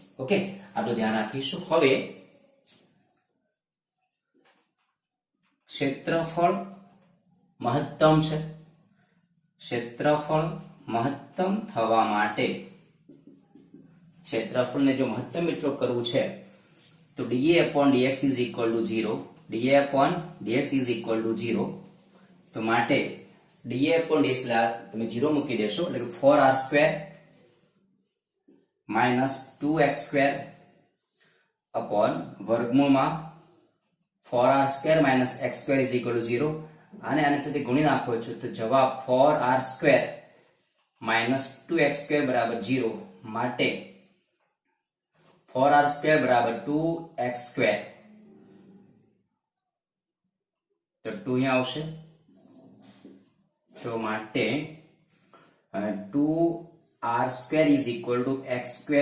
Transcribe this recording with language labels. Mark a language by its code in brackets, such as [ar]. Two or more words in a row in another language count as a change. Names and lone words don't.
[gu] ઓકે, આટલું ધ્યાન રાખીશું. હવે ક્ષેત્રફળ મહત્તમ છે. ક્ષેત્રફળ મહત્તમ થવા માટે ક્ષેત્રફળને જો મહત્તમ એટલું કરવું છે તો [en] dA upon dx is equal to 0. dA upon dx is equal to 0. [gu] તો માટે [en] dA upon dx [gu] તમે 0 મૂકી દેશો એટલે કે 4r [en] square minus [gu] 2x [en] square upon [gu] વર્ગમૂળમાં 4r [en] square minus [gu] x સ્ક્વેર [en] is equal to [gu] 0. આને આની સાથે ગુણી નાખો છો તો જવાબ 4r [en] square minus [gu] 2x સ્ક્વેર બરાબર 0. માટે 4r સ્ક્વેર બરાબર 2x સ્ક્વેર. તો 2 અહીંયા આવશે તો માટે 2r [en] square is equal to [gu] x સ્ક્વેર.